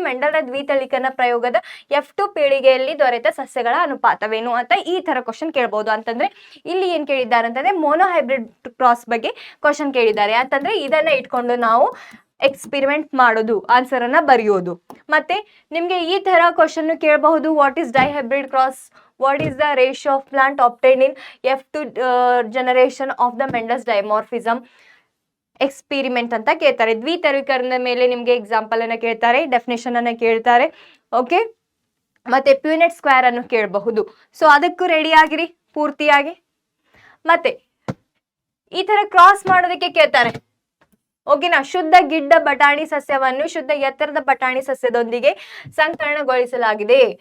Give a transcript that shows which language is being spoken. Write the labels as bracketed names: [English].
[Kannada] ಮೆಂಡಲ್ರ ದ್ವಿತಳೀಕರಣ ಪ್ರಯೋಗದ F2 ಪೀಳಿಗೆಯಲ್ಲಿ ದೊರೆತ ಸಸ್ಯಗಳ ಅನುಪಾತವೇನು ಅಂತ ಈ ತರ ಕ್ವಶನ್ ಕೇಳಬಹುದು. ಅಂತಂದ್ರೆ ಇಲ್ಲಿ ಏನ್ ಕೇಳಿದ್ದಾರೆ ಅಂತಂದ್ರೆ ಮೋನೋಹೈಬ್ರಿಡ್ ಕ್ರಾಸ್ ಬಗ್ಗೆ ಕ್ವಶನ್ ಕೇಳಿದ್ದಾರೆ. ಅಂತಂದ್ರೆ ಇದನ್ನ ಇಟ್ಕೊಂಡು ನಾವು ಎಕ್ಸ್ಪೆರಿಮೆಂಟ್ ಮಾಡೋದು, ಆನ್ಸರ್ ಅನ್ನ ಬರೆಯೋದು. ಮತ್ತೆ ನಿಮ್ಗೆ ಈ ತರ ಕ್ವಶನ್ ಕೇಳಬಹುದು. [English] What is dihybrid cross? What is the ratio of plant obtained in F2 generation of the Mendel's dimorphism [Kannada] experiment ಅಂತ ಕೇಳ್ತಾರೆ. ದ್ವಿತಳೀಕರಣದ ಮೇಲೆ ನಿಮ್ಗೆ ಎಕ್ಸಾಂಪಲ್ ಅನ್ನ ಕೇಳ್ತಾರೆ, ಡೆಫಿನೇಷನ್ ಅನ್ನ ಕೇಳ್ತಾರೆ. ಓಕೆ, ಮತ್ತೆ ಪ್ಯೂನೆಟ್ ಸ್ಕ್ವೇರ್ ಅನ್ನು ಕೇಳಬಹುದು. ಸೊ ಅದಕ್ಕೂ ರೆಡಿ ಆಗಿರಿ ಪೂರ್ತಿಯಾಗಿ. ಮತ್ತೆ ಈ ತರ ಕ್ರಾಸ್ ಮಾಡೋದಕ್ಕೆ ಕೇಳ್ತಾರೆ. ಓಕೆನಾ, ಶುದ್ಧ ಗಿಡ್ಡ ಬಟಾಣಿ ಸಸ್ಯವನ್ನು ಶುದ್ಧ ಎತ್ತರದ ಬಟಾಣಿ ಸಸ್ಯದೊಂದಿಗೆ ಸಂಕಲನಗೊಳಿಸಲಾಗಿದೆ.